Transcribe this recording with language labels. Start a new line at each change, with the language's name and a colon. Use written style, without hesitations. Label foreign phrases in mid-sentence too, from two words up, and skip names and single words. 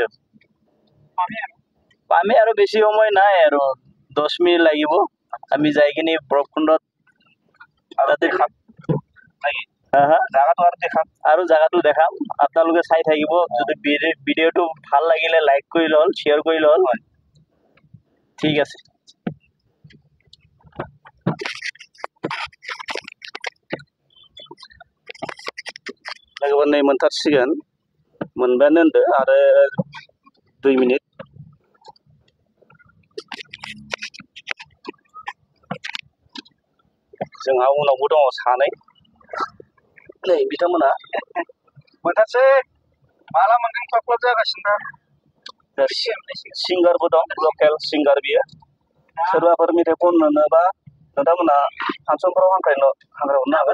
Assamese: পামে আৰু বেছি সময় নাই আৰু 10 মিনিট লাগিব আমি যাই কিনে বৰফখণ্ডত তাতে খাম জাগাটো দেখাম আপোনালোকে চাই থাকিব যদি ভিডিঅ'টো ভাল লাগিলে লাইক কৰি ল'ল শ্বেয়াৰ কৰি ল'ল ঠিক আছে
Bodo: लोगोफोर नै मोनथारसिगोन मोनबायानो होनदो आरो 2 मिनिट जोंहा उनावबो दङ सानै नै बिथांमोना मोनथारसै माला मोनगोन क्लाब क्लाब जागासिनो दा सिंगारबो दं लकेल सिंगार बियो सोरबाफोर मेथाइ खननोबा नोंथांमोना फांसनफोराव हांख्रायहरनो हागोन